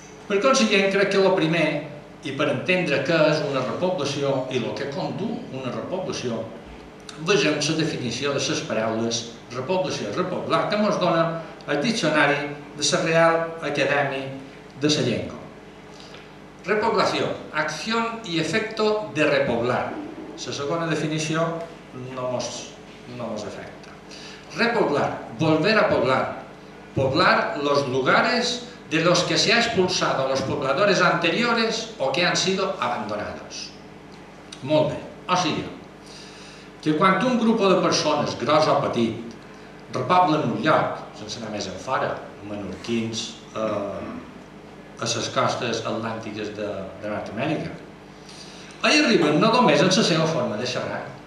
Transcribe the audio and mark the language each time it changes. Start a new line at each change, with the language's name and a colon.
Catalan: Per consiguient, crec que el primer, i per entendre què és una repoblació i el que condú una repoblació, vegem la definició de les paraules repoblació i repoblar que ens dona el diccionari de la Real Academia de la Llengua.
Spanish: Repoblació, acción y efecto de repoblar.
Catalan: La segona definició no ens afecta.
Spanish: Repoblar, volver a poblar. Poblar los lugares de los que se ha expulsado a los pobladores anteriores o que han sido abandonados.
Catalan: Molt bé, o sigui, que quan un grup de persones, gros o petit, repoblen un lloc, sense anar més enfora, menorquins a les costes atlàntiques de Nord-Amèrica, allà arriben no només en la seva forma de xerrar,